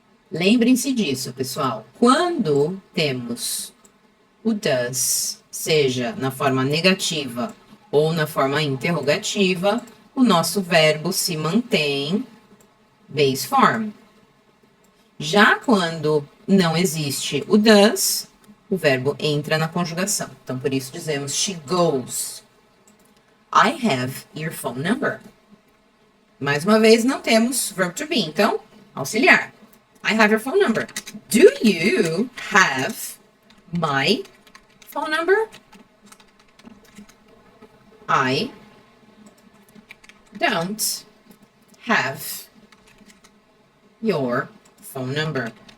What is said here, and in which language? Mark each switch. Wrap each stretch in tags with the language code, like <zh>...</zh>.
<pt>Lembrem-se disso, pessoal. Quando temos o does, seja na forma negativa ou na forma interrogativa, o nosso verbo se mantém base form. Já quando não existe o does, o verbo entra na conjugação. Então, por isso dizemos</pt> <en>she goes. I have your phone number.</en> <pt>Mais uma vez, não temos verbo to be. Então, auxiliar.</pt> <en>I have your phone number. Do you have my phone number? I don't have your phone number.</en>